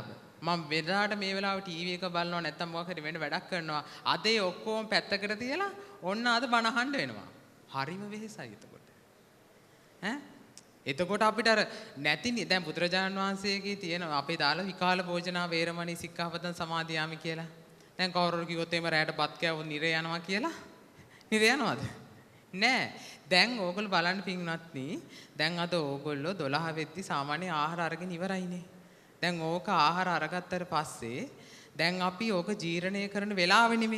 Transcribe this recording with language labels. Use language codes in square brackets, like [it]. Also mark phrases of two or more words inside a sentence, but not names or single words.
[si] මම වෙලාවට මේ වෙලාවේ ටීවී එක බලනවා නැත්නම් මොකක් හරි වෙන වැඩක් කරනවා. අද ඒ ඔක්කොම පැත්තකට තියලා ඔන්න අද බණ අහන්න වෙනවා. හරිම වෙහෙසයි එතකොට. එතකොට අපිට අර නැතිනේ දැන් බුදුරජාණන් වහන්සේගේ තියෙන අපේ දාලා [pi] විකාල භෝජනා වේරමණී සික්ඛාපදං සමාදියාමි [si] කියලා. දැන් කවුරුර කිව්වොත් එහෙම රැයට බත් කෑවොත් නිරේ යනවා කියලා. නිරේ යනවද? නෑ. දැන් ඕගොල්ලෝ බලන්න පින්වත්නි දැන් අද ඕගොල්ලෝ 12 වෙද්දි සාමාන්‍ය ආහාර අරගෙන ඉවරයිනේ. දැන් ඕක ආහාර අරගත්තට පස්සේ දැන් අපි ඕක ජීර්ණය කරන වෙලාවෙ නෙමෙයි.